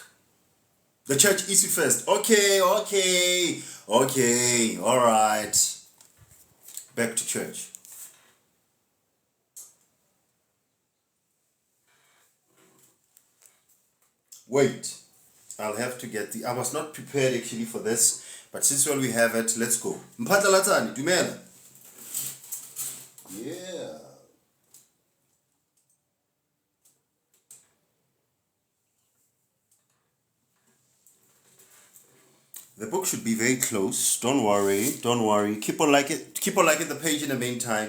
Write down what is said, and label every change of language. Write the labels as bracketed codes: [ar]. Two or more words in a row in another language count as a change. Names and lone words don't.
[en] The church is first. Okay, all right. Back to church. Wait, I'll have to get I was not prepared actually for this, but since well we have it, let's go. Mphatlalatani, dumela. Yeah. The book should be very close. Don't worry. Don't worry. Keep on liking the page in the meantime.